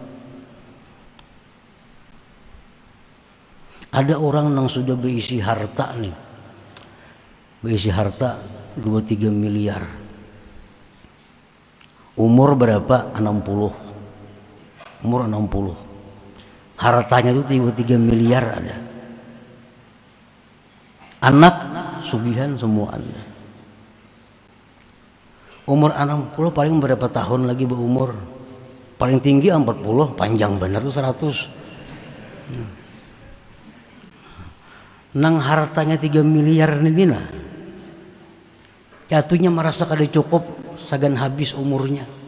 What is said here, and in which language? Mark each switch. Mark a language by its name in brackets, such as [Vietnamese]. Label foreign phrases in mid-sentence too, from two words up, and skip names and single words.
[Indonesian] Ada orang yang sudah berisi harta nih, berisi harta 2-3 miliar. Umur berapa? 60. Umur 60. Hartanya itu 3 miliar ada. [Banjar] Anak sugihan semua ada. [Indonesian] Umur 60 paling berapa tahun lagi berumur? Paling tinggi 40, panjang benar tuh 100. [Banjar] Nang hartanya 3 miliar ini nah. Jatuhnya merasa kada cukup, sagan habis umurnya.